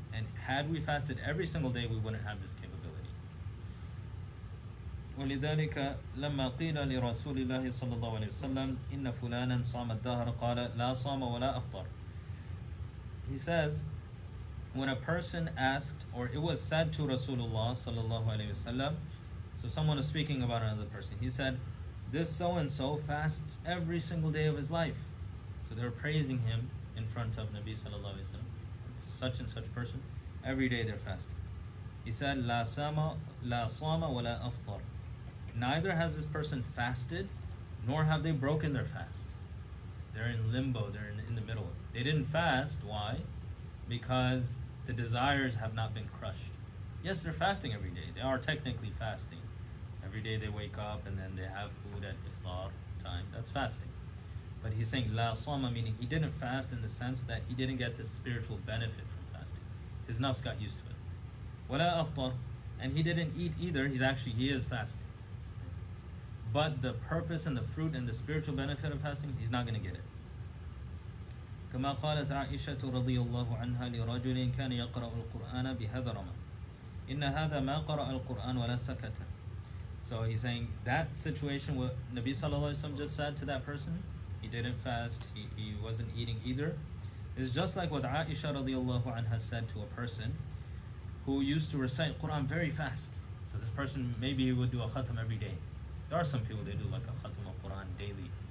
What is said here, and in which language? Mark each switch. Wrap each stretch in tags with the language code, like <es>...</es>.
<en>And had we fasted every single day, we wouldn't have this capability.</en> <ar>ولذلك لما قيل لرسول الله صلى الله عليه وسلم إن فلانا صام الدهر قال لا صام ولا أفطر.</ar> <en>He says, when a person asked, or it was said to Rasulullah sallallahu alaihi wasallam, so someone is speaking about another person, he said, this so and so fasts every single day of his life. So they were praising him in front of Nabi sallallahu alaihi wasallam. Such and such person, every day they're fasting. He said,</en> <ar>لا صام ولا أفطر.</ar> <en>Neither has this person fasted, nor have they broken their fast. They're in limbo, they're in the middle. They didn't fast, why? Because the desires have not been crushed. Yes, they're fasting every day. They are technically fasting. Every day they wake up and then they have food at iftar time. That's fasting. But he's saying la sama, meaning he didn't fast in the sense that he didn't get the spiritual benefit from fasting. His nafs got used to it. Wala aftar, and he didn't eat either. He is fasting. But the purpose and the fruit and the spiritual benefit of fasting, he's not going to get it.</en> <ar>كما قالت عائشة رضي الله عنها لرجل كان يقرأ القرآن بهذرمة إن هذا ما قرأ القرآن ولا سكت.</ar> <en>So he's saying that situation, what Nabi sallallahu alaihi wasallam just said to that person, he didn't fast, he wasn't eating either, is just like what Aisha radiallahu anha said to a person who used to recite Quran very fast. So this person, maybe he would do a khatam every day. There are some people, they do like a khatam of Quran daily.</en>